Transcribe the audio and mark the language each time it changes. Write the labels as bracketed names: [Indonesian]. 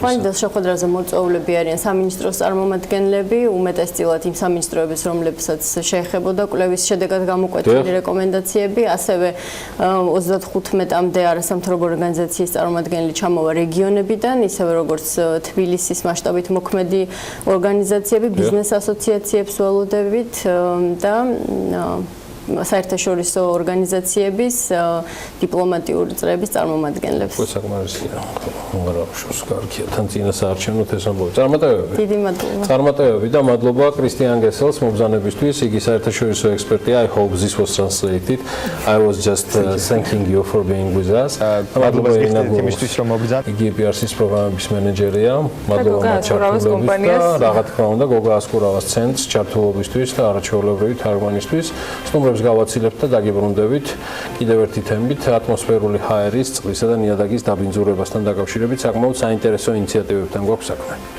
[Georgian] ხვალინდელ შეხვედრაზე მოწვეულები არიან სამინისტროს წარმომადგენლები, უმეტესწილად იმ სამინისტროების, რომლებსაც შეეხებოდა კვლევის შედეგად გამოკვეთილი რეკომენდაციები, ასევე 35-მდე არასამთავრობო ორგანიზაციის წარმომადგენელი ჩამოვა რეგიონებიდან, ისევე როგორც თბილისის მასშტაბით მოქმედი ორგანიზაციები, ბიზნეს ასოციაციებს ველოდებით და საერთაშორისო ორგანიზაციების დიპლომატიური წრეების წარმომადგენლებს. საკმარისია. მოგარაუშოს კარგია. თან წინა საარჩევნოთ ეს ამბობ. წარმატებები. დიდი მადლობა. წარმატებები და მადლობა კრისტიან გესელს მობრძანებისთვის. იგი საერთაშორისო ექსპერტია. [English] I hope this was translated. I was just thanking you for being with us. [Georgian] მადლობა იმისთვის რომ მობრძანეთ. იგი PRC-ის პროგრამების მენეჯერია. მადლობა მაჩართულებით და რა თქმა უნდა გოგა ასკურავას ცენტრს ჩართულობისთვის და არაჩვეულებრივი თარგმანისთვის. გავაცილებთ და დაგიბრუნდებით კიდევ ერთი თემით ატმოსფერული ჰაერის, წყლისა და ნიადაგის დაბინძურებასთან დაკავშირებით საკმაოდ საინტერესო ინიციატივებთან გვაქვს საქმე.